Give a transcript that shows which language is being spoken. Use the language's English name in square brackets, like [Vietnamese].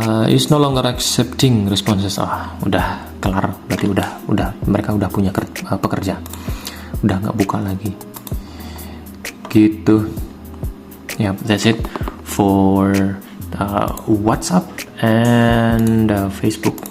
[English] Is no longer accepting responses. [Indonesian] Udah kelar, berarti udah mereka udah punya pekerja, udah nggak buka lagi gitu. [English] That's it for WhatsApp and Facebook.